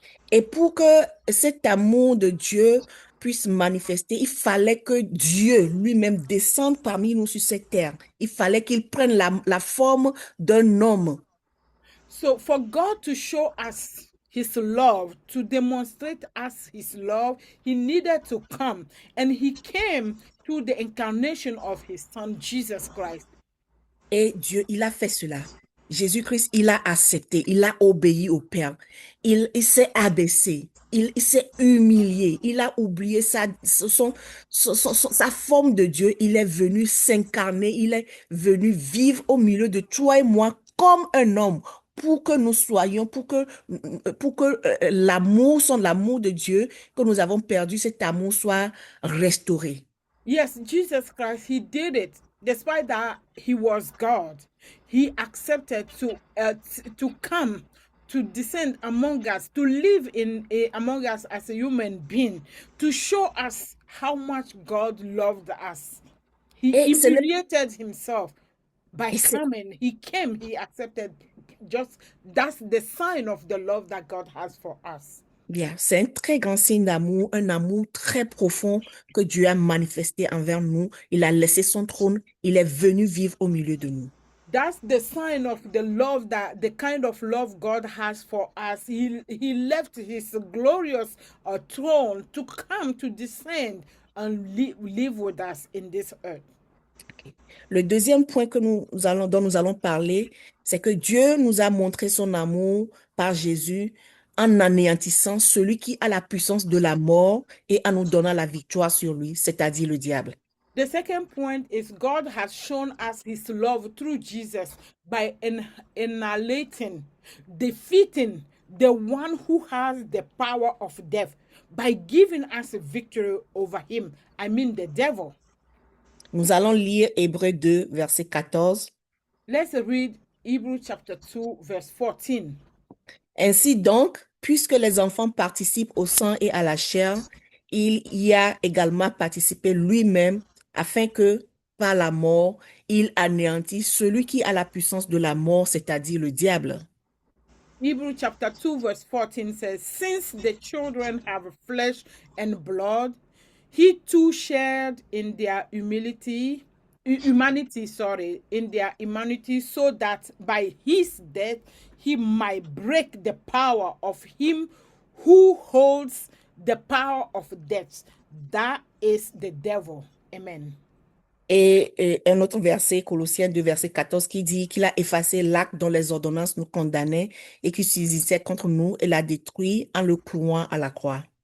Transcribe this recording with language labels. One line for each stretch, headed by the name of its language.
French: Et pour que cet amour de Dieu puisse manifester, il fallait que Dieu lui-même descende parmi nous sur cette terre. Il fallait qu'il prenne la forme d'un homme.
English: So for God to show us his love, to demonstrate us his love, he needed to come. And he came through the incarnation of his son, Jesus Christ.
French: Et Dieu, il a fait cela. Jésus-Christ, il a accepté, il a obéi au Père. Il s'est abaissé, il s'est humilié, il a oublié sa forme de Dieu. Il est venu s'incarner, il est venu vivre au milieu de toi et moi comme un homme pour que nous soyons, pour que l'amour de Dieu que nous avons perdu, cet amour soit restauré.
English: Yes, Jesus Christ, he did it. Despite that he was God, he accepted to come, to descend among us, to live among us as a human being, to show us how much God loved us. He humiliated himself by coming. He came, he accepted. Just that's the sign of the love that God has for us.
French: Bien, c'est un très grand signe d'amour, un amour très profond que Dieu a manifesté envers nous. Il a laissé son trône, il est venu vivre au milieu de nous.
English: That's the sign of the love, that the kind of love God has for us. He left his glorious throne to come, to descend and live with us in this earth. Okay.
French: Le deuxième point dont nous allons parler, c'est que Dieu nous a montré son amour par Jésus en anéantissant celui qui a la puissance de la mort et en nous donnant la victoire sur lui, c'est-à-dire le diable.
English: The second point is God has shown us his love through Jesus by annihilating, defeating the one who has the power of death, by giving us a victory over him. I mean the devil.
French: Nous allons lire Hébreux 2, verset 14.
English: Let's read Hebrews chapter 2, verse 14.
French: Ainsi donc, puisque les enfants participent au sang et à la chair, il y a également participé lui-même afin que, par la mort, il anéantisse celui qui a la puissance de la mort, c'est-à-dire le diable.
English: Hebrews chapter 2 verse 14 says, since the children have flesh and blood, he too shared in their humanity, so that by his death he might break the power of him who holds the power of death. That is the devil. Amen.
French: Et un autre verset, Colossiens 2, verset 14, qui dit qu'il a effacé l'acte dont les ordonnances nous condamnaient et qui subsistait contre nous et l'a détruit en le clouant à la croix.